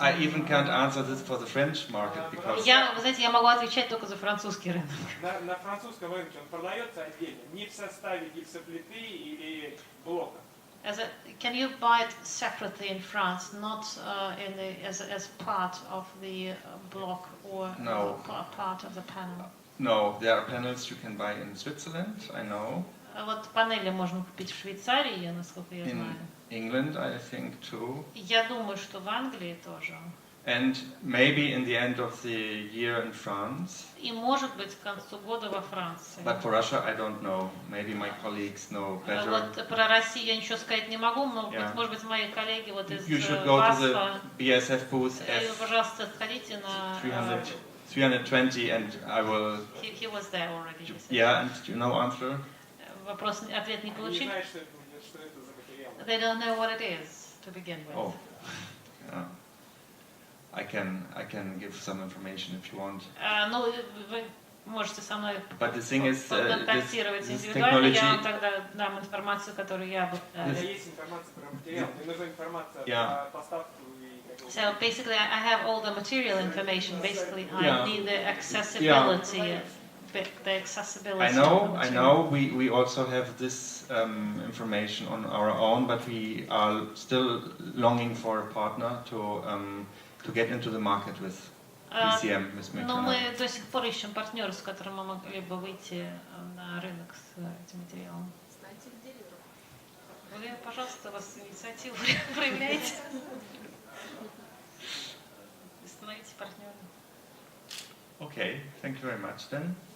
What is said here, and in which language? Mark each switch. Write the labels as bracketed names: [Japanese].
[English] I even can't answer this for the French market because. [Russian] Вы знаете, я могу отвечать только за французский рынок. На французском рынке он продается отдельно, не в составе гипсоплиты или блока. [English] Can you buy it separately in France, not as part of the block or part of the panel? No, there are panels you can buy in Switzerland, I know. [Russian] Вот панели можно купить в Швейцарии, насколько я знаю. [English] In England, I think too. [Russian] Я думаю, что в Англии тоже. [English] And maybe in the end of the year in France. [Russian] И может быть к концу года во Франции. [English] But for Russia, I don't know. Maybe my colleagues know better. [Russian] Вот про Россию я ничего сказать не могу, но может быть мои коллеги вот из [English] You should go to the BASF booth [Russian] пожалуйста, сходите на [English] 320 and I will. He was there already. Yeah, and you know answer. [Russian] Ответ не получили. Не знают, что это за материал. [English] They don't know what it is to begin with. Oh, yeah. I can give some information if you want. [Russian] Ну, вы можете со мной контактировать индивидуально, я вам тогда дам информацию, которую я бы... Есть информация про материал, мне нужна информация про поставку. [English] So basically, I have all the material information. Basically, I need the accessibility. The accessibility. I know. We also have this information on our own, but we are still longing for a partner to get into the market with PCM. [Russian] Но мы до сих пор ищем партнера, с которым мы могли бы выйти на рынок с этим материалом. Вы, пожалуйста, вас инициативу проявляете. Становитесь партнером. [English] Okay, thank you very much then.